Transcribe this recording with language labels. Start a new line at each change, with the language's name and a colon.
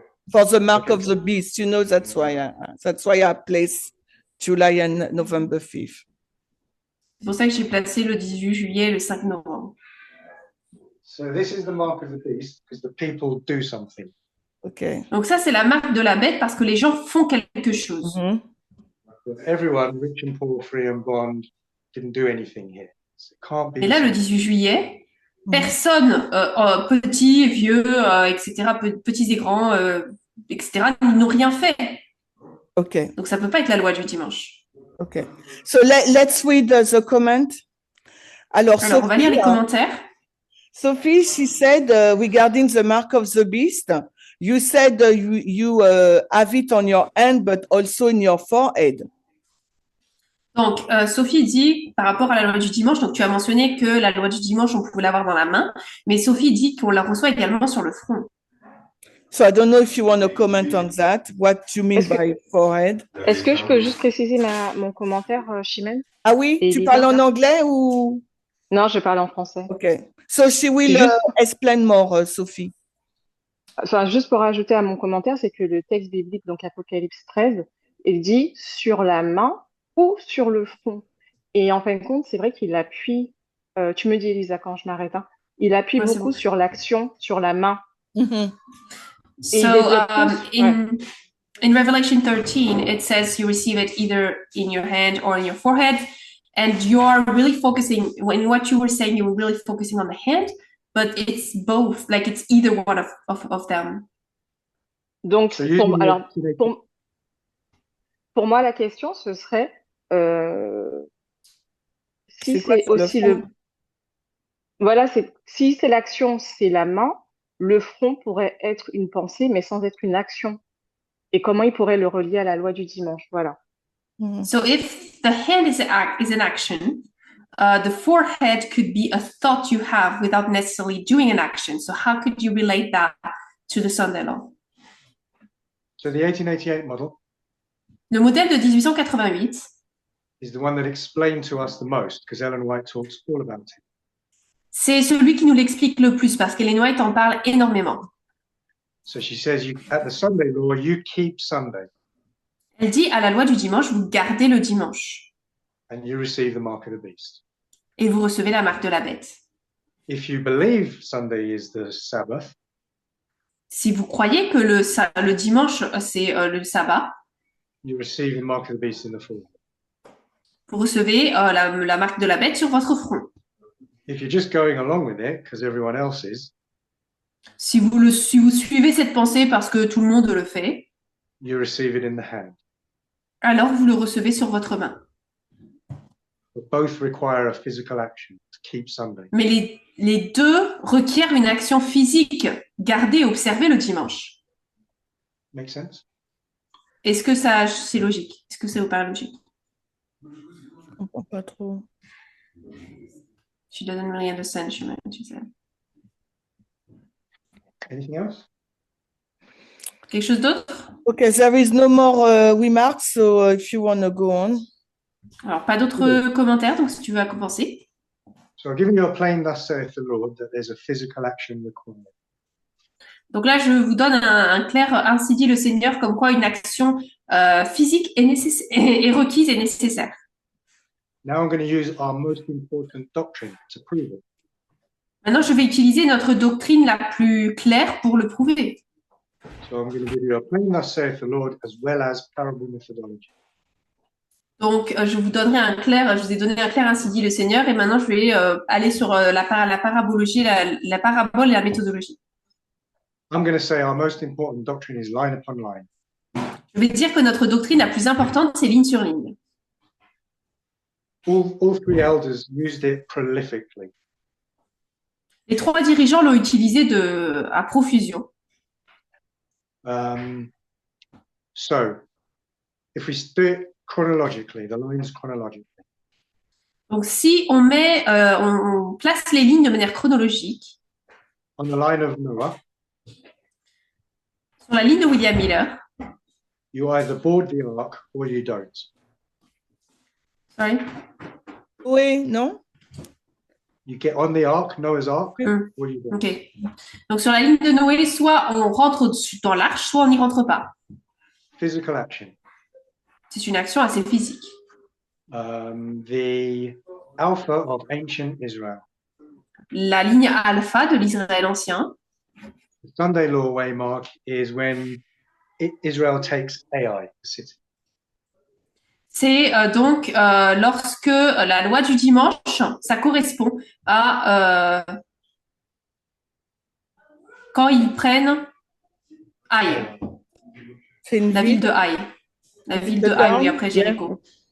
English: for the mark of the beast. You know, that's why I place July and November 5th.
French: C'est pour ça que j'ai placé le 18 juillet et le 5 novembre.
English: So this is the mark of the beast because the people do something. Okay.
French: Donc ça, c'est la marque de la bête parce que les gens font quelque chose. Mhm.
English: But everyone, rich and poor, free and bond, didn't do anything here. So it can't be.
French: Et là, le 18 juillet, personne, petits, vieux, etc., petits et grands, etc., n'ont rien fait.
English: Okay.
French: Donc ça peut pas être la loi du dimanche.
English: Okay. So let's read the comment.
French: Alors, Alors, on va lire les commentaires.
English: Sophie, she said regarding the mark of the beast, you said you have it on your hand, but also in your forehead.
French: Donc, Sophie dit, par rapport à la loi du dimanche, donc tu as mentionné que la loi du dimanche, on pouvait l'avoir dans la main, mais Sophie dit qu'on la reçoit également sur le front.
English: So I don't know if you want to comment on that, what you mean by forehead.
French: Est-ce que je peux juste préciser mon commentaire, Chimène? Ah oui, Et tu Lisa, parles en ça? anglais ou? Non, je parle en français.
English: Okay. So she will
French: C'est juste-
English: explain more, Sophie.
French: Enfin, juste pour ajouter à mon commentaire, c'est que le texte biblique, donc Apocalypse 13, il dit sur la main ou sur le front. Et en fin de compte, c'est vrai qu'il appuie, tu me dis Elisa quand je m'arrête, hein, il appuie Ouais, c'est beaucoup bon. sur l'action, sur la main. Mhm.
English: So,
French: Et il développe plus,
English: in Revelation 13, it says you receive it either in your hand or in your forehead, and you're really focusing, in what you were saying, you were really focusing on the hand, but it's both, like it's either one of them.
French: Donc,
English: So using
French: alors,
English: your-
French: pour moi, la question, ce serait si C'est quoi c'est sur le aussi front? Voilà, si c'est l'action, c'est la main, le front pourrait être une pensée, mais sans être une action. Et comment il pourrait le relier à la loi du dimanche? Voilà. Mhm.
English: So if the hand is an action, the forehead could be a thought you have without necessarily doing an action. So how could you relate that to the Sunday law? So the 1888 model
French: Le modèle de 1888,
English: is the one that explained to us the most because Ellen White talks all about it.
French: c'est celui qui nous l'explique le plus parce qu'Ellen White en parle énormément.
English: So she says, at the Sunday law, you keep Sunday
French: Elle dit à la loi du dimanche, vous gardez le dimanche
English: and you receive the mark of the beast.
French: et vous recevez la marque de la bête.
English: If you believe Sunday is the Sabbath,
French: Si vous croyez que le dimanche, c'est le sabbat,
English: you receive the mark of the beast in the forehead.
French: vous recevez la marque de la bête sur votre front.
English: If you're just going along with it because everyone else is,
French: Si vous suivez cette pensée parce que tout le monde le fait,
English: you receive it in the hand.
French: alors vous le recevez sur votre main.
English: But both require a physical action to keep Sunday.
French: Mais les deux requièrent une action physique, garder et observer le dimanche.
English: Make sense?
French: Est-ce que c'est logique? Est-ce que ça vous paraît logique? Je comprends pas trop.
English: She doesn't really understand, she said. Anything else?
French: Quelque chose d'autre?
English: Okay, there is no more remarks, so if you want to go on.
French: Alors, pas d'autres commentaires, donc si tu veux commencer.
English: So I've given you a plain thus saith the Lord that there's a physical action required.
French: Donc là, je vous donne un clair ainsi dit le Seigneur, comme quoi une action physique est requise et nécessaire.
English: Now I'm going to use our most important doctrine to prove it.
French: Maintenant, je vais utiliser notre doctrine la plus claire pour le prouver.
English: So I'm going to give you a plain thus saith the Lord as well as parable methodology.
French: Donc, je vous ai donné un clair ainsi dit le Seigneur, et maintenant je vais aller sur la parabologie, la parabole et la méthodologie.
English: I'm going to say our most important doctrine is line upon line.
French: Je vais dire que notre doctrine la plus importante, c'est ligne sur ligne.
English: All three elders used it prolifically.
French: Les trois dirigeants l'ont utilisé à profusion.
English: So if we do it chronologically, the lines chronologically,
French: Donc, si on place les lignes de manière chronologique,
English: on the line of Noah,
French: sur la ligne de William Miller,
English: you either board the ark or you don't. sorry,
French: Oui, non?
English: You get on the ark, Noah's ark, Mm. or you don't. ok.
French: Donc, sur la ligne de Noé, soit on rentre dans l'arche, soit on n'y rentre pas.
English: Physical action.
French: C'est une action assez physique.
English: The Alpha of ancient Israel.
French: la ligne alpha de l'Israël ancien.
English: The Sunday law waymark is when Israel takes Ai, the city.
French: C'est donc lorsque la loi du dimanche, ça correspond à quand ils prennent Haï, C'est une la ville de Haï. La ville de Haï, oui, après Jéricho.